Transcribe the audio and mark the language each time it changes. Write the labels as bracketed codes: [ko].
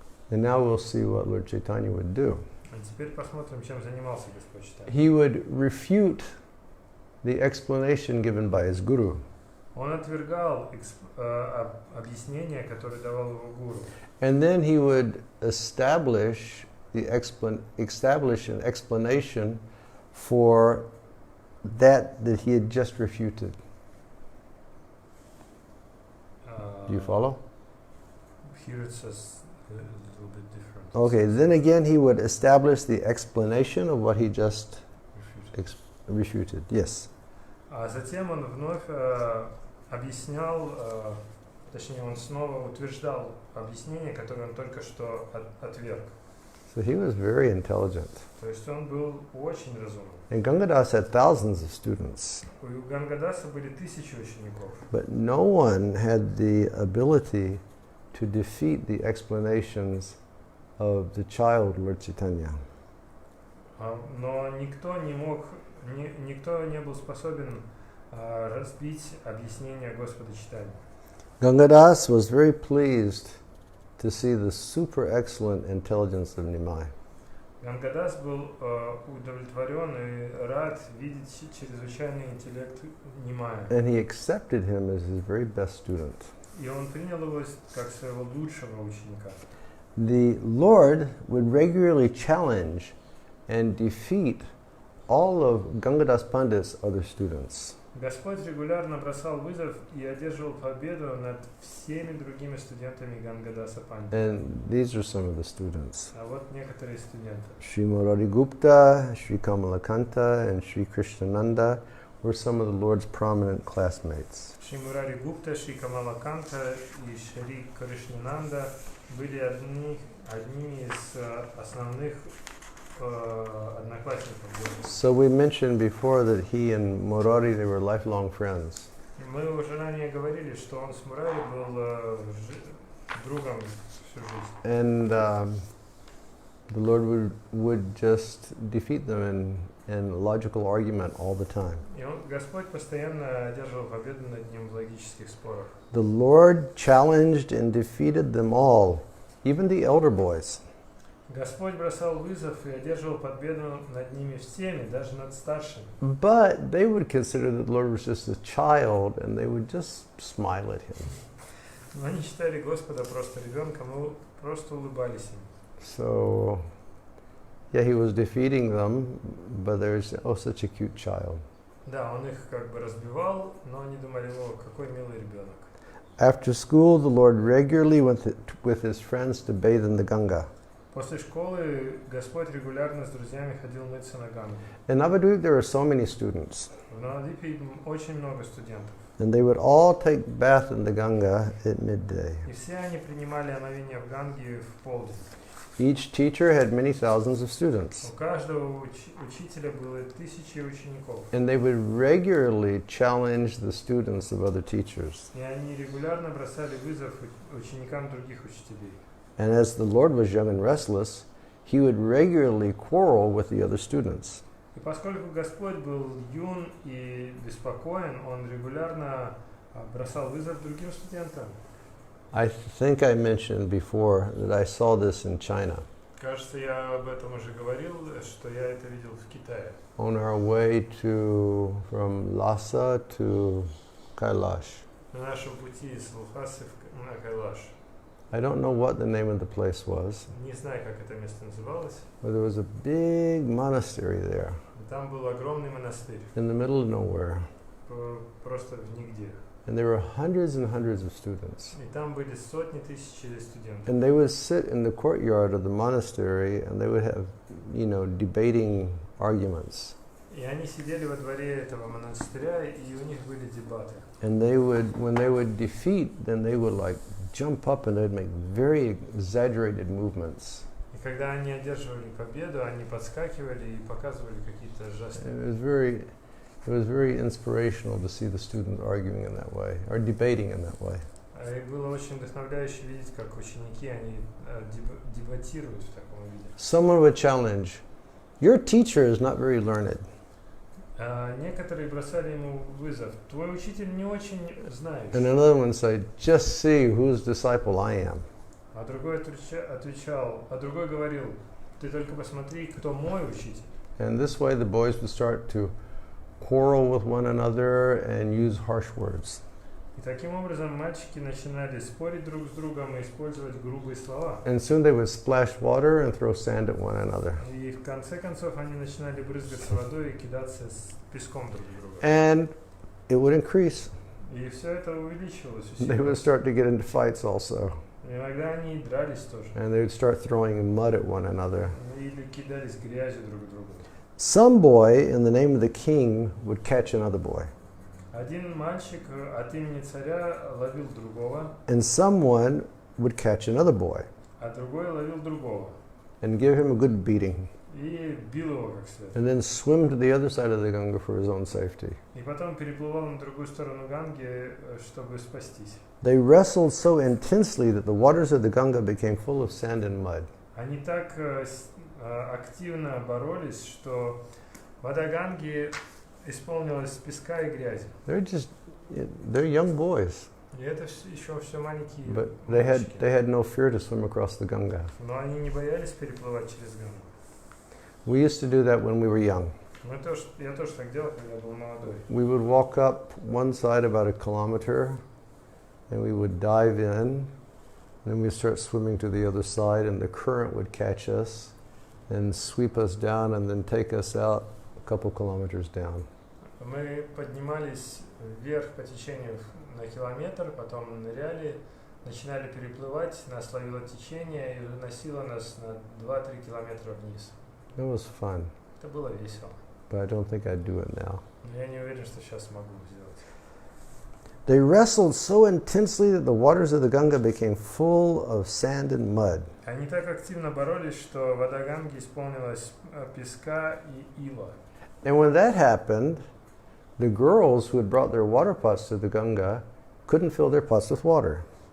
[en] And now we'll see what Lord Chaitanya would do. [ru] А теперь посмотрим, чем занимался Господь Чайтанья. [en] He would refute the explanation given by his guru. [ru] Он отвергал объяснения, которые давал его гуру. [en] And then he would establish an explanation for that he had just refuted. Do you follow? Here it says a little bit different. Okay, then again he would establish the explanation of what he just refuted. Yes. [ru] А затем он вновь объяснял, точнее он снова утверждал объяснение, которое он только что отверг. [en] So he was very intelligent. [ru] То есть он был очень разумным. [en] And Gangadas had thousands of students. [ru] У Гангадаса были тысячи учеников. [en] But no one had the ability to defeat the explanations of the child Lord Chaitanya. [ru] Но никто не был способен разбить объяснение Господа Чайтаньи. [en] Gangadas was very pleased to see the super excellent intelligence of Nimai. [ru] Гангадас был удовлетворен и рад видеть чрезвычайный интеллект Нимая. [en] And he accepted him as his very best student. [ru] И он принял его как своего лучшего ученика. [en] The Lord would regularly challenge and defeat all of Gangadas Pandit's other students. [ru] Господь регулярно бросал вызов и одерживал победу над всеми другими студентами Гангадаса Пандита. [en] And these are some of the students. [ru] А вот некоторые студенты. [en] Sri Murari Gupta, Sri Kamalakanta, and Sri Krishnananda were some of the Lord's prominent classmates. [ru] Шри Мурари Гупта, Шри Камалаканта и Шри Кришнананда были одними из основных одноклассников. [en] So we mentioned before that he and Murari, they were lifelong friends. [ru] Мы уже ранее говорили, что он с Мурари был другом всю жизнь. [en] And the Lord would just defeat them in logical argument all the time. [ru] И Господь постоянно одерживал победу над ним в логических спорах. [en] The Lord challenged and defeated them all, even the elder boys. [ru] Господь бросал вызов и одерживал победу над ними всеми, даже над старшими. [en] But they would consider that the Lord was just a child, and they would just smile at him. [ru] Но они считали Господа просто ребенком и просто улыбались им. [en] So, yeah, he was defeating them, but there's such a cute child. [ru] Да, он их как бы разбивал, но они думали, о, какой милый ребенок. [en] After school, the Lord regularly went with his friends to bathe in the Ganga. [ru] После школы Господь регулярно с друзьями ходил мыться на Гангу. [en] In Navadvip, there were so many students. [ru] В Навадвипе очень много студентов. [en] And they would all take bath in the Ganga at midday. [ru] И все они принимали омовение в Ганге в полдень. [en] Each teacher had many thousands of students. [ru] У каждого учителя было тысячи учеников. [en] And they would regularly challenge the students of other teachers. [ru] И они регулярно бросали вызов ученикам других учителей. [en] And as the Lord was young and restless, he would regularly quarrel with the other students. [ru] И поскольку Господь был юн и беспокоен, он регулярно бросал вызов другим студентам. [en] I think I mentioned before that I saw this in China. [ru] Кажется, я об этом уже говорил, что я это видел в Китае. [en] On our way from Lhasa to Kailash. [ru] На нашем пути из Лхасы на Кайлаш. [en] I don't know what the name of the place was. [ru] Не знаю, как это место называлось. [en] But there was a big monastery there. [ru] Там был огромный монастырь. [en] In the middle of nowhere. [ru] Просто нигде. [en] And there were hundreds and hundreds of students. [ru] И там были сотни тысяч студентов. [en] And they would sit in the courtyard of the monastery and they would have, debating arguments. [ru] И они сидели во дворе этого монастыря, и у них были дебаты. [en] And when they would defeat, then they would jump up and they'd make very exaggerated movements. [ru] И когда они одерживали победу, они подскакивали и показывали какие-то жесты. [en] It was very inspirational to see the students arguing in that way, or debating in that way. [ru] И было очень вдохновляюще видеть, как ученики, они дебатируют в таком виде. [en] Someone would challenge, your teacher is not very learned. [ru] Некоторые бросали ему вызов. Твой учитель не очень знающий. [en] And another one said, just see whose disciple I am. [ru] А другой отвечал, а другой говорил, ты только посмотри, кто мой учитель. [en] And this way the boys would start to quarrel with one another and use harsh words. [ru] И таким образом мальчики начинали спорить друг с другом и использовать грубые слова. [en] And soon they would splash water and throw sand at one another. [ru] И в конце концов они начинали брызгаться водой и кидаться с песком друг в друга. [en] And it would increase. [ru] И все это увеличивалось. [en] They would start to get into fights also. [ru] Иногда они и дрались тоже. [en] And they would start throwing mud at one another. [ru] Или кидались грязью друг к другу. [en] Some boy, in the name of the king, would catch another boy. [ru] Один мальчик от имени царя ловил другого. [en] And someone would catch another boy. [ru] А другой ловил другого. [en] And give him a good beating. [ru] И бил его как следует. [en] And then swim to the other side of the Ganga for his own safety. [ru] И потом переплывал на другую сторону Ганги, чтобы спастись. [en] They wrestled so intensely that the waters of the Ganga became full of sand and mud. [ru] Они так активно боролись, что вода Ганги исполнилась песка и грязи. [en] They're young boys. [ru] И это еще все маленькие [en] But [ru] мальчики. [en] they had no fear to swim across the Ganga. [ru] Но они не боялись переплывать через Гангу. [en] We used to do that when we were young. [ru] Я тоже так делал, когда был молодой. [en] We would walk up one side about a kilometer, and we would dive in, and then we'd start swimming to the other side, and the current would catch us and sweep us down and then take us out a couple kilometers down. [ru] Мы поднимались вверх по течению на километр, потом ныряли, начинали переплывать, нас ловило течение и уносило нас на 2-3 километра вниз. [en] It was fun, [ru] Это было весело. [en] but I don't think I'd do it now. [ru] Но я не уверен, что сейчас смогу сделать. [en] They wrestled so intensely that the waters of the Ganga became full of sand and mud. [ru] Они так активно боролись, что вода Ганги исполнилась песка и ила. [en] And when that happened, the girls who had brought their water pots to the Ganga couldn't fill their pots with water.